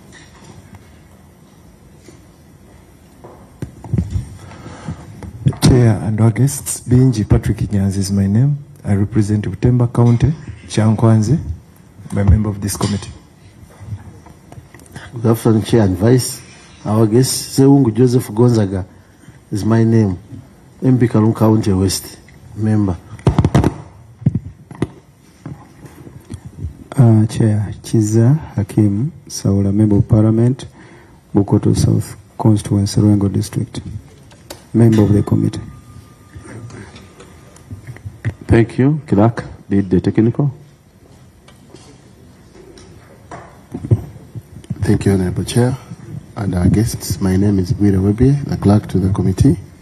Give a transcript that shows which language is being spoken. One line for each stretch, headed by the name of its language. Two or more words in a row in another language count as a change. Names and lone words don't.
English: Chair and our guests, Binji Patrick Nyanzi is my name. I represent Utemba County, Chankwanzi. I'm a member of this committee. Good afternoon, Chair and Vice. Our guest, Seungu Joseph Gonzaga, is my name. MP Kalun County West, member. Chair, Chiza Hakim Saula, Member of Parliament, Bukoto South Constituency, Ruengo District, member of the committee. Thank you. Clerk, lead the technical. Thank you, Honorable Chair and our guests. My name is Bwira Webie, the clerk to the committee.